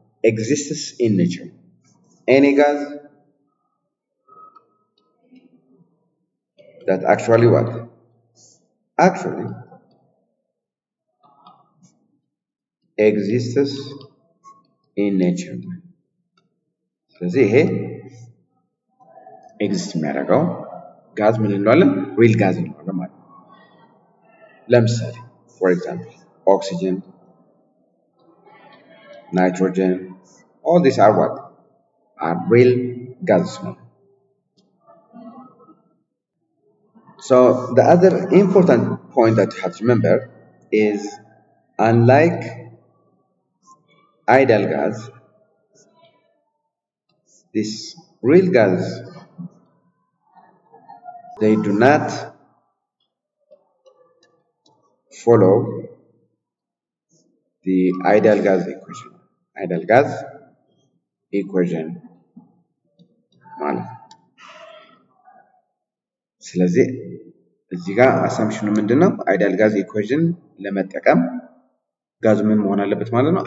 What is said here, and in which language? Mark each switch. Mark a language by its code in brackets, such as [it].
[en] Exists in nature. Any gas that actually what? Actually exists in nature. [am] ስለዚህ ይሄ ኤግዚስት የሚያደርገው ጋዝ ምን እንለዋለን? ሪል ጋዝ እንለዋለን ማለት ነው። ለምሳሌ [en] for example oxygen, nitrogen, all these are what? Are real gases. So the other important point that you have to remember is unlike ideal gas, these real gases, they do not follow the ideal gas equation. [am] Ideal gas equation ማለት ነው። ስለዚህ እዚህ ጋር አሳምፕሽኑ ምንድነው? አይዲያል ጋዝ ኢኩዌሽን ለመጠቀም ጋዙ ምን መሆን አለበት ማለት ነው?